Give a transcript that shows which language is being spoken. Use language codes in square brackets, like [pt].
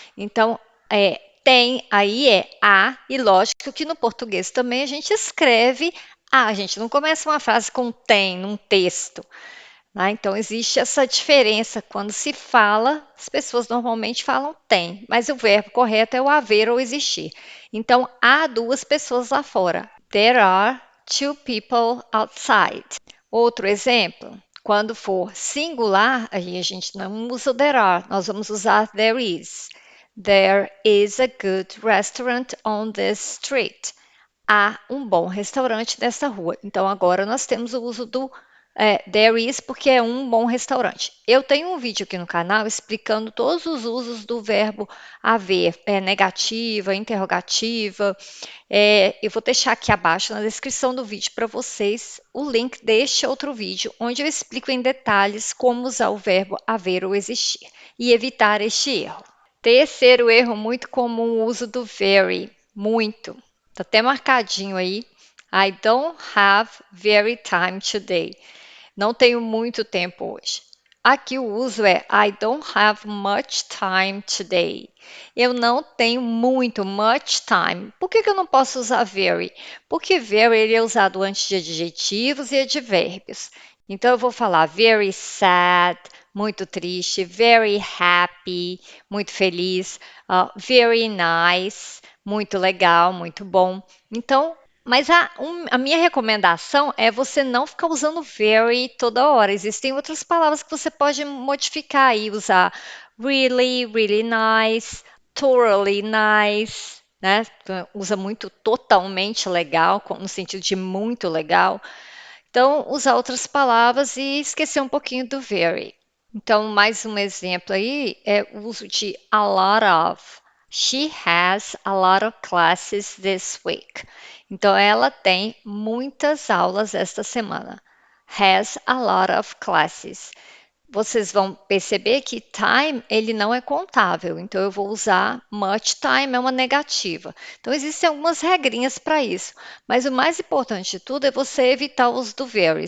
[pt] Então, tem aí é a, e lógico que no português também a gente escreve a gente não começa uma frase com tem num texto. Né? Então, existe essa diferença. Quando se fala, as pessoas normalmente falam tem, mas o verbo correto é o haver ou existir. Então, há duas pessoas lá fora. [en] There are two people outside. [pt] Outro exemplo, quando for singular, aí a gente não usa o there are, nós vamos usar there is. [en] There is a good restaurant on this street. [pt] Há um bom restaurante nessa rua. Então, agora nós temos o uso do there is, porque é um bom restaurante. Eu tenho um vídeo aqui no canal explicando todos os usos do verbo haver, negativa, interrogativa. Eu vou deixar aqui abaixo na descrição do vídeo para vocês o link deste outro vídeo, onde eu explico em detalhes como usar o verbo haver ou existir e evitar este erro. Terceiro erro muito comum, o uso do very, muito. Tá até marcadinho aí. [en] I don't have very time today. [pt] Não tenho muito tempo hoje. Aqui o uso é [en] I don't have much time today. [pt] Eu não tenho muito, much time. Por que eu não posso usar very? Porque very ele é usado antes de adjetivos e advérbios. Então eu vou falar very sad, muito triste, very happy, muito feliz, very nice, muito legal, muito bom. Então, mas a minha recomendação é você não ficar usando very toda hora. Existem outras palavras que você pode modificar e usar really, really nice, totally nice, né? Usa muito totalmente legal, no sentido de muito legal. Então, usar outras palavras e esquecer um pouquinho do very. Então, mais um exemplo aí é o uso de a lot of. [en] She has a lot of classes this week. [pt] Então, ela tem muitas aulas esta semana. [en] Has a lot of classes. [pt] Vocês vão perceber que time ele não é contável, então eu vou usar much time é uma negativa. Então existem algumas regrinhas para isso, mas o mais importante de tudo é você evitar o uso do very.